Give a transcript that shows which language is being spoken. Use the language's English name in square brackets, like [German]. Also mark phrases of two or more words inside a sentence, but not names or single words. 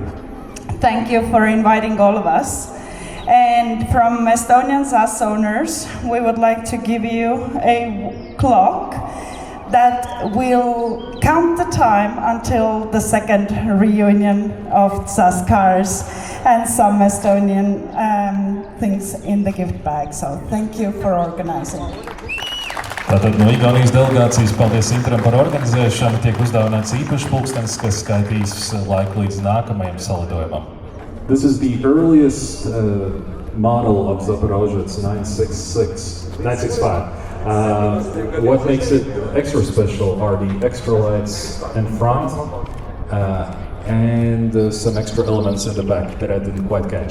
[English] Thank you for inviting all of us. And from Estonian ZAZ owners, we would like to give you a clock that will count the time until the second reunion of ZAZ cars and some Estonian things in the gift bag. So thank you for organizing. [Latvian] Tātad no Igaunijas delegācijas paldies Interam par organizēšanu, tiek uzdāvināts īpašs pulkstenis, kas skaitīs laiku līdz nākamajam salidojumam. [English] This is the earliest model of Zaporozhye. It's 965. What makes it extra special are the extra lights in front and some extra elements in the back that I didn't quite catch.